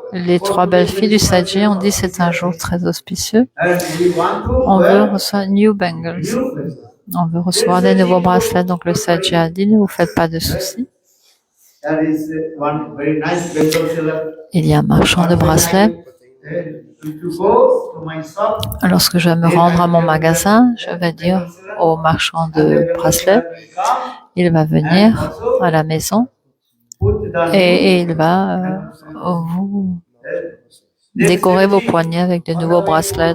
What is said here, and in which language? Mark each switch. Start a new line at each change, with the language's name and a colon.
French: Les trois belles-filles du Sergi ont dit c'est un jour très auspicieux.
English: and we want to
French: On veut
English: wear
French: recevoir
English: New Bangles. new bangles.
French: On veut recevoir des nouveaux bracelets. Donc le Sergi a dit ne vous faites pas de soucis.
English: There is one very nice bangle seller.
French: Il y a un marchand de bracelets.
English: If you go to my shop,
French: Lorsque je vais me rendre à mon magasin, je vais dire au marchand de bracelets, il va venir à la maison
English: put the
French: et il va vous décorer vos poignets avec de nouveaux bracelets.